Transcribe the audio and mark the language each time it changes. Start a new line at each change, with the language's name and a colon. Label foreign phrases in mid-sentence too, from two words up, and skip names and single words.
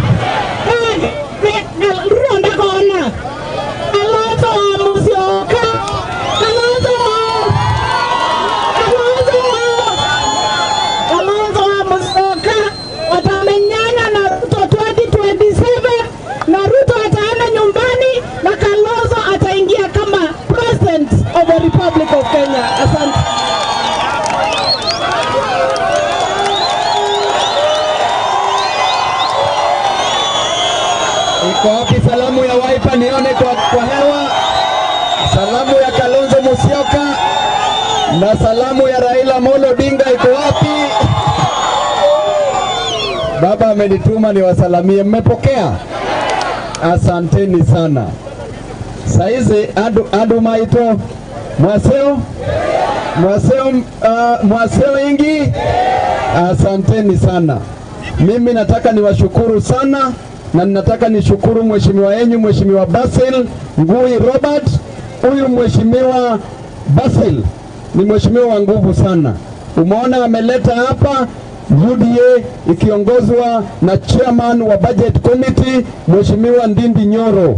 Swahili: ronda kona Kalonzo Musyoka Kalonzo Musyoka watamenyana na Ruto 2027 na Ruto ataenda nyumbani na Kalonzo ataingia kama
English: president of the Republic of Kenya.
Swahili: Asante. Iko wapi salamu ya Wiper nione kwa hewa? Salamu ya Kalonzo Musyoka na salamu ya Raila Amolo Odinga iko wapi? Baba amenituma niwasalamie, mmepokea? Asanteni sana.
Kamba: Saizi adu maito mwaseo ingi.
Swahili: Asanteni sana. Mimi nataka niwashukuru sana na ninataka nishukuru mheshimiwa yenyu Mheshimiwa Basil Ngui Robert. Huyu Mheshimiwa Basil ni mheshimiwa wa nguvu sana. Umeona ameleta hapa UDA ikiongozwa na chairman wa
English: budget committee
Swahili: Mheshimiwa Ndindi Nyoro.